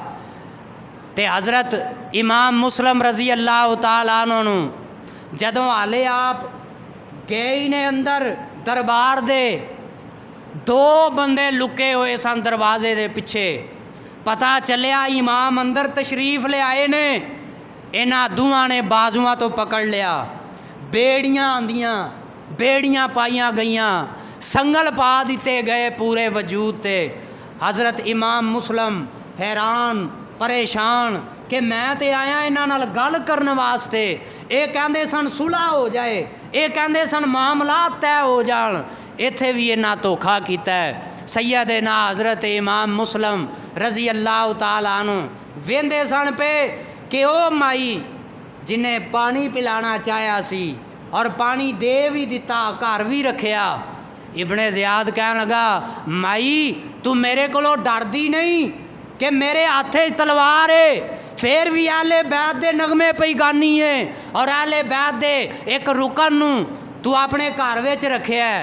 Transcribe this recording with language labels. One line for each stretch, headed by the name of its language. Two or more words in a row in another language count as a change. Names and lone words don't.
Punjabi: تے حضرت امام مسلم
Arabic: رضي الله تعالى عنه
Punjabi: جدوں حالے آپ گئے نے اندر دربار دے، دو بندے لکے ہوئے سن دروازے دے پچھے، پتا چلیا امام اندر تشریف لے آئے نے، انہاں دوہاں نے باجواں تو پکڑ لیا، بیڑیاں آندیاں، بیڑیاں پائیاں گئیاں، سنگل پا دتے گئے پورے وجود تے. حضرت امام مسلم حیران پریشان کہ میں تو آیا انہاں نال گل کرنے واسطے، یہ کہندے سن صلح ہو جائے، یہ کہندے سن معاملات طے ہو جان، اتھے بھی انہاں دھوکہ کیتا ہے. سیدنا حضرت امام مسلم
Arabic: رضي الله تعالى عنه
Punjabi: ویندے سن پے کہ او مائی جنہیں پانی پلانا چاہیا سی اور پانی دے بھی دتا، گھر بھی رکھیا. ابن زیاد کہن لگا، مائی تو میرے کولوں ڈردی نہیں کہ میرے ہاتھے تلوار ہے، پھر بھی آل بیت دے نغمے پئی گانی ہے اور آل بیت دے ایک رکن نوں تو اپنے گھر وچ رکھیا ہے.